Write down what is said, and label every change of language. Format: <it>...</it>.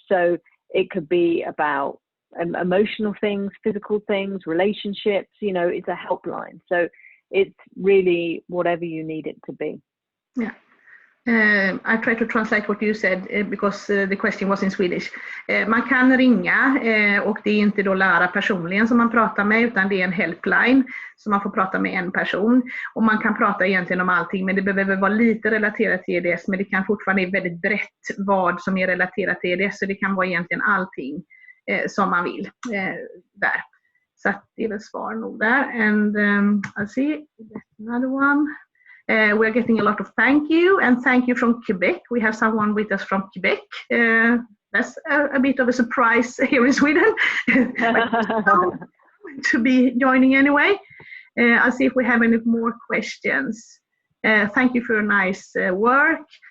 <en>So it could be about emotional things, physical things, relationships, it's a helpline. So it's really whatever you need it to be. Yeah. I try to translate what you said because the question was in Swedish.</en> <sv>Man kan ringa och det är inte då Lara personligen som man pratar med, utan det är en helpline så man får prata med en person. Och man kan prata egentligen om allting, men det behöver vara lite relaterat till EDS, men det kan fortfarande vara väldigt brett vad som är relaterat till EDS, så det kan vara egentligen allting som man vill där. Så det är väl svar nog där.</sv> <en>And I'll see, another one. We're getting a lot of thank you, and thank you from Quebec. We have someone with us from Quebec. That's a bit of a surprise here in Sweden. To be joining anyway. I'll see if we have any more questions. Thank you for your nice work.</en>